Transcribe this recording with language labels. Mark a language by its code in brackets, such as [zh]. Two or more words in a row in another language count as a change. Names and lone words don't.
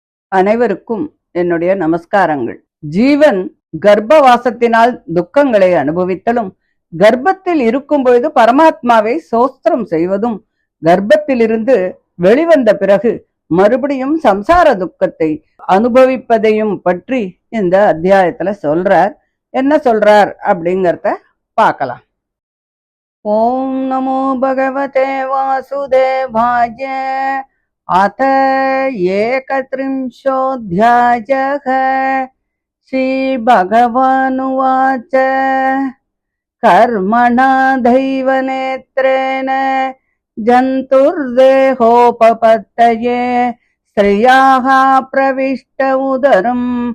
[ta] அனைவருக்கும் என்னுடைய நமஸ்காரங்கள். ஜீவன் கர்ப்பவாசத்தினால் துக்கங்களை அனுபவித்தலும், கர்ப்பத்தில் இருக்கும் பொழுது பரமாத்மாவை சோஸ்திரம் செய்வதும், கர்ப்பத்திலிருந்து வெளிவந்த பிறகு மறுபடியும் சம்சார துக்கத்தை அனுபவிப்பதையும் பற்றி இந்த அத்தியாயத்துல சொல்றார். என்ன சொல்றார் அப்படிங்கறத பார்க்கலாம். [sa] ॐ नमो भगवते वासुदेवाय. अथ 31 श्रीभगवानुवाच कर्मणा दैवनेत्रेण जन्तुर्देहोपपत्तये स्त्रियाः प्रविष्ट उदरम्